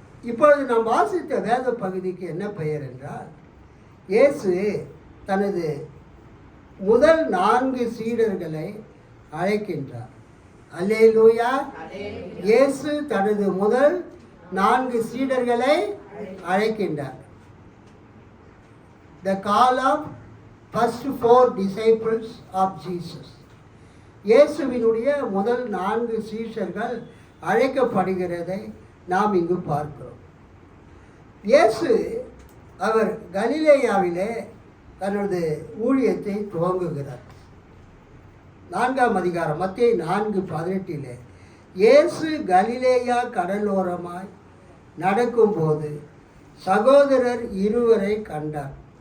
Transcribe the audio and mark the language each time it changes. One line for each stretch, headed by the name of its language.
Tamil: இப்பொழுது நாம் வாசித்த வேத பகுதிக்கு என்ன பெயர் என்றால், இயேசு தனது முதல் 4 சீடர்களை அழைக்கின்றார். அல்லேலூயா. இயேசு தனது முதல் 4 சீடர்களை அழைக்கின்றார்.
English: The call of first 4 disciples of Jesus.
Tamil: இயேசுவினுடைய முதல் 4 சீஷர்கள் அழைக்கப்படுகிறதை நாம் இங்கு பார்க்கிறோம். இயேசு அவர் கலிலேயாவிலே தனது ஊழியத்தை துவங்குகிறார். 4ஆம் அதிகாரம் மத்தேயு 4:18 இயேசு கலிலேயா கடலோரமாய் நடக்கும்போது சகோதரர் இருவரை கண்டார்.